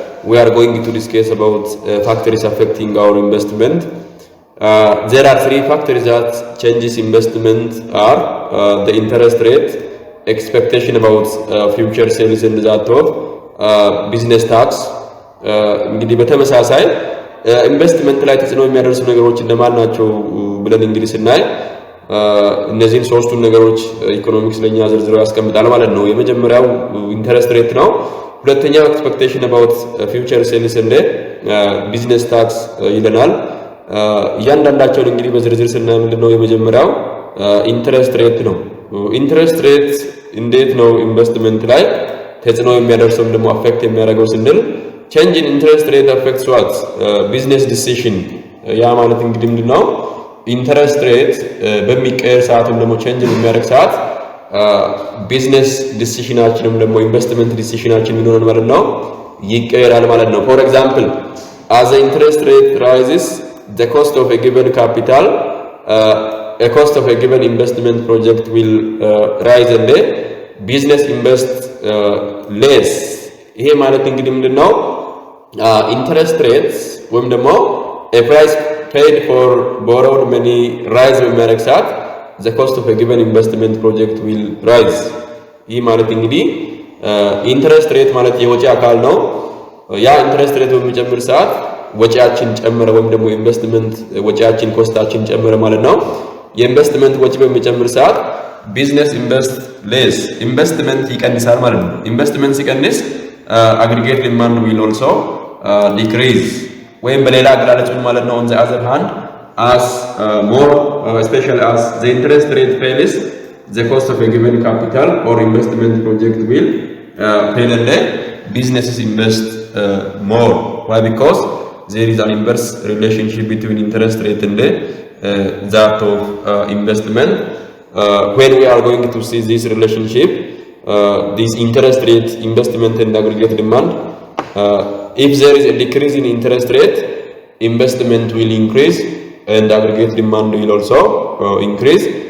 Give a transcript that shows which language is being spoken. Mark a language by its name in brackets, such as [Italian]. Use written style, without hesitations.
[English] We are going to discuss about factors affecting our investment. There are three factors that changes investment are the interest rate, expectation about future sales and that of business tax. [Amharic] እንግዲህ በተመሳሳይ ኢንቨስትመንት ላይ ተጽዕኖ የሚያደርሱ ነገሮች እንደማን ናቸው ብለን እንግዲህ ስናይ እነዚህን ሶስቱን ነገሮች ኢኮኖሚክስ ለኛ ዝርዝሮ ያስቀምጣል ማለት ነው። የመጀመሪያው ኢንተረስት ሬት ነው። ሁለተኛው ኤክስፔክቴሽን አባውት ፊውቸር ሴልስ እንደ ቢዝነስ ታክስ ይለናል። እያንዳንዳቸውን እንግዲህ በዝርዝር ስናይ ምንድነው የመጀመሪያው ኢንተረስት ሬት ነው። ኢንተረስት ሬት እንዴት ነው ኢንቨስትመንት ላይ ተጽዕኖ የሚያደርሰው ደግሞ አፌክት የሚያደርገው ስንል [English] change in interest rate affects what business decision። [Amharic] ያ ማለት እንግዲህ ምንድነው ኢንተረስት ሬት በሚቀየር ሰዓትም ደግሞ change በሚያደርግ ሰዓት ቢዝነስ ዲሲሽናችንም ደግሞ ኢንቨስትመንት ዲሲሽናችን ምን ይሆናል ማለት ነው ይቀየራል ማለት ነው። [English] for example, as the interest rate rises, the cost of a given capital, a cost of a given investment project will rise and the business invest less. [Amharic] ይሄ ማለት እንግዲህ ምንድነው [English] interest rates ወይም ደግሞ a price paid for borrowed money rise በሚያደርግ ሰዓት the cost of a given investment project will rise. [Amharic] ይህ ማለት እንግዲህ interest rate ማለት የወጪ አካል ነው። ያ interest rate በሚጨምር ሰዓት ወጪያችን ጨመረ ወይም ደግሞ ኢንቨስትመንት ወጪያችን ኮስታችን ጨመረ ማለት ነው። የኢንቨስትመንት ወጪ በሚጨምር ሰዓት ቢዝነስ ኢንቨስት ሌስ ኢንቨስትመንት ይቀንሳል ማለት ነው። ኢንቨስትመንት ሲቀንስ [English] aggregate demand will also decrease [Amharic] ወይም በሌላ አገላለጽ ማለት ነው [English] on the other hand as more especially as the interest rate falls, the cost of a given capital or investment project will fail and the businesses invest more. Why? Because there is an inverse relationship between interest rate and that of investment. When we are going to see this relationship, this interest rate, investment and aggregate demand, if there is a decrease in interest rate, investment will increase and aggregate demand will also increase.